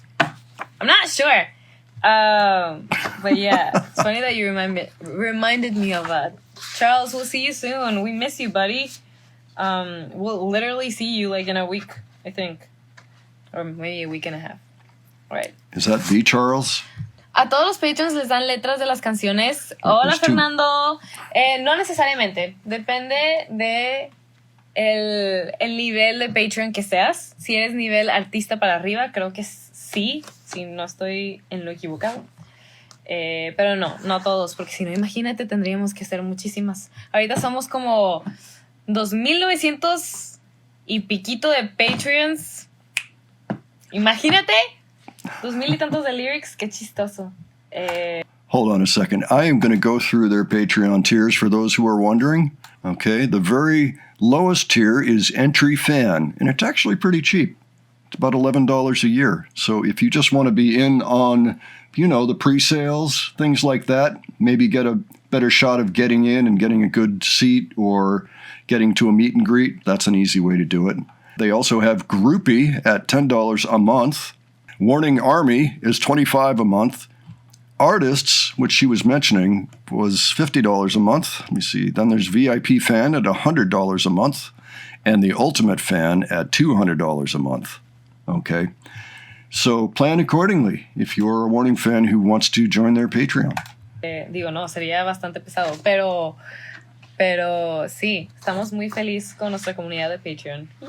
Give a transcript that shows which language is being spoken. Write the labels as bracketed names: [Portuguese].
[English] I'm not sure. But yeah, it's funny that you reminded me of that. Charles, we'll see you soon. We miss you, buddy. We'll literally see you like in a week, I think. Or maybe a week and a half. All right. Is that V. Charles? [Spanish] A todos los patrons les dan letras de las canciones. Hola, Fernando. No necesariamente. Depende de el nivel de Patreon que seas. Si eres nivel artista para arriba, creo que sí. Si no estoy en lo equivocado. Pero no todos. Porque si no, imagínate, tendríamos que hacer muchísimas. Ahorita somos como 2,900 y piquito de Patreons. Imagínate. 2,000 y tantos de lyrics, qué chistoso. [English] Hold on a second. I am going to go through their Patreon tiers for those who are wondering. Okay, the very lowest tier is Entry Fan, and it's actually pretty cheap. It's about $11 a year. So if you just want to be in on, the pre-sales, things like that, maybe get a better shot of getting in and getting a good seat or getting to a meet and greet, that's an easy way to do it. They also have Groupie at $10 a month. Warning Army is $25 a month. Artists, which she was mentioning, was $50 a month. Let me see. Then there's VIP Fan at $100 a month. And the Ultimate Fan at $200 a month. Okay. So plan accordingly if you're a Warning fan who wants to join their Patreon. [Spanish] No, sería bastante pesado. Pero sí, estamos muy felices con nuestra comunidad de Patreon.